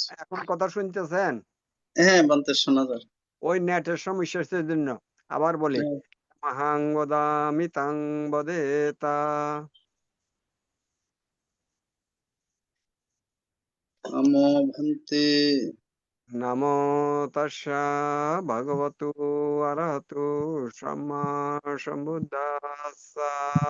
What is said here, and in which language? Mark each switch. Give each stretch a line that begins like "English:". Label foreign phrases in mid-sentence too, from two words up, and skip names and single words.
Bangla: এখন কথা শুনতেছেন? হ্যাঁ ভান্তে শোনা যায়। ওই নেটের সমস্যার জন্য আবার বলি
Pali: মহাং বদামি তাং বদেতা
Bangla: নমো ভান্তে
Pali: নমো তাস্সা ভগবতু অরহতু সাম্মা সম্বুদ্ধস্সা